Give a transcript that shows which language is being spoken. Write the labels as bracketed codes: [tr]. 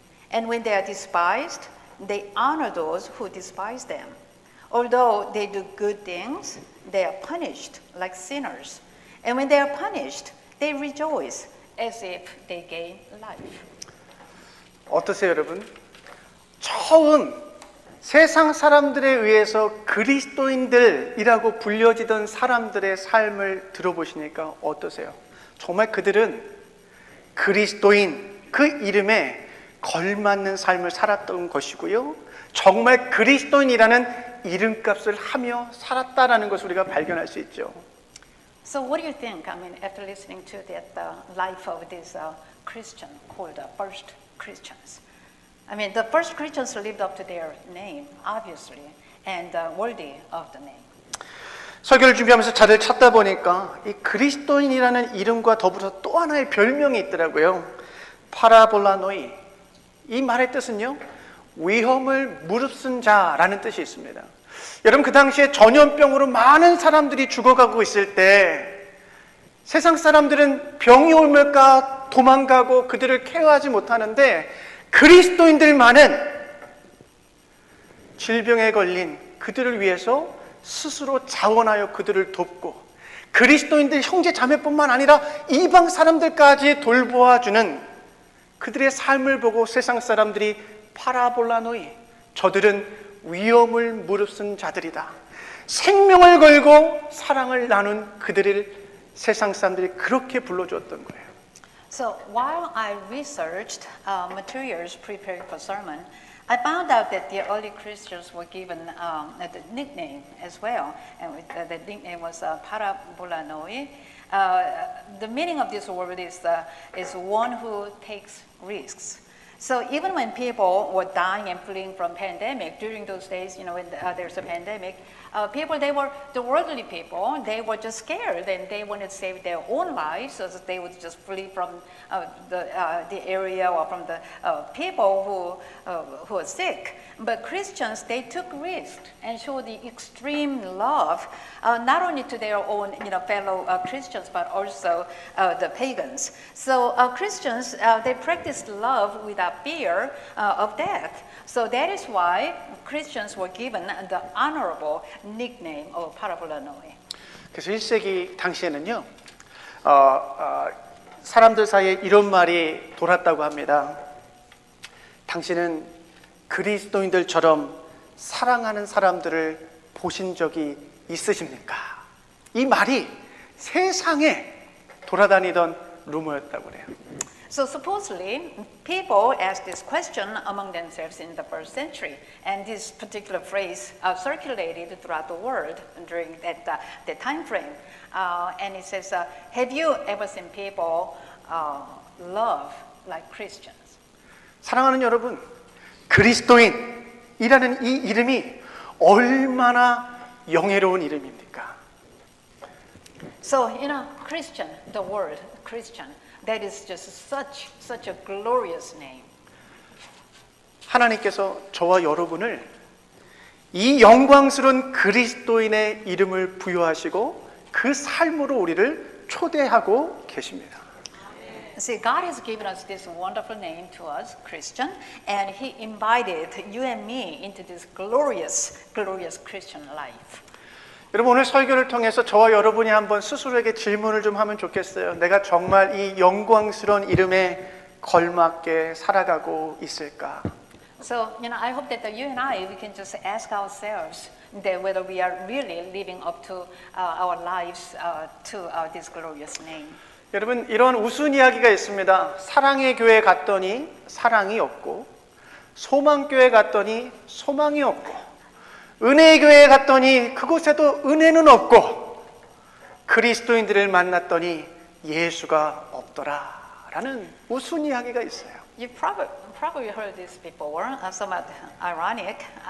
[en] And when they are despised, they honor those who despise them. Although they do good things, they are punished like sinners. And when they are punished, they rejoice as if they gain life. [ko] 어떠세요, 여러분? 처음 세상 사람들에 의해서 그리스도인들이라고 불려지던 사람들의 삶을 들어보시니까 어떠세요? 정말 그들은 그리스도인 그 이름에 걸맞는 삶을 살았던 것이고요. 정말 그리스도인이라는 이름값을 하며 살았다라는 것을 우리가 발견할 수 있죠. [en] So what do you think? I mean, after listening to that life of this Christian called first Christians. I mean, the first Christians lived up to their name, obviously, and worthy of the name. [ko] 설교를 준비하면서 자료를 찾다 보니까 이 그리스도인이라는 이름과 더불어서 또 하나의 별명이 있더라고요. 파라볼라노이. 이 말의 뜻은요, 위험을 무릅쓴 자라는 뜻이 있습니다. 여러분, 그 당시에 전염병으로 많은 사람들이 죽어가고 있을 때 세상 사람들은 병이 올까 도망가고 그들을 케어하지 못하는데 그리스도인들만은 질병에 걸린 그들을 위해서 스스로 자원하여 그들을 돕고 그리스도인들 형제 자매뿐만 아니라 이방 사람들까지 돌보아주는 그들의 삶을 보고 세상 사람들이 파라볼라노이, 저들은 위험을 무릅쓴 자들이다. 생명을 걸고 사랑을 나눈 그들을 세상 사람들이 그렇게 불러주었던 거예요. [en] So while I researched materials prepared for sermon, I found out that the early Christians were given the nickname as well, and the nickname was Parabolanoi. The meaning of this word is one who takes risks. So even when people were dying and fleeing from pandemic during those days, you know, when there's a pandemic, people, they were the worldly people. They were just scared and they wanted to save their own lives, so that they would just flee from the area or from the people who are sick. But Christians, they took risks and showed the extreme love, not only to their own, fellow Christians, but also the pagans. So Christians, they practiced love without fear of death. So that is why Christians were given the honorable nickname of Parabolanoi. [ko] 그래서 1세기 당시에는요, 사람들 사이에 이런 말이 돌았다고 합니다. 당신은 그리스도인들처럼 사랑하는 사람들을 보신 적이 있으십니까? 이 말이 세상에 돌아다니던 루머였다고 그래요. [en] So supposedly, people asked this question among themselves in the first century, and this particular phrase circulated throughout the world during that time frame. And it says, have you ever seen people love like Christians? [ko] 사랑하는 여러분, 그리스도인이라는 이 이름이 얼마나 영예로운 이름입니까? [en] So, Christian, the word Christian, that is just such a glorious name. [ko] 하나님께서 저와 여러분을 이 영광스러운 그리스도인의 이름을 부여하시고 그 삶으로 우리를 초대하고 계십니다. [en] See, God has given us this wonderful name to us, Christian, and He invited you and me into this glorious Christian life. [ko] 여러분, 오늘 설교를 통해서 저와 여러분이 한번 스스로에게 질문을 좀 하면 좋겠어요. 내가 정말 이 영광스러운 이름에 걸맞게 살아가고 있을까? [en] So, I hope that you and I, we can just ask ourselves that whether we are really living up to our lives to this glorious name. [ko] 여러분, 이런 우스운 이야기가 있습니다. 사랑의 교회 갔더니 사랑이 없고, 소망교회 갔더니 소망이 없고, 은혜의 교회에 갔더니 그곳에도 은혜는 없고, 그리스도인들을 만났더니 예수가 없더라라는 우스운 이야기가 있어요. [en] You probably heard this before, somewhat ironic.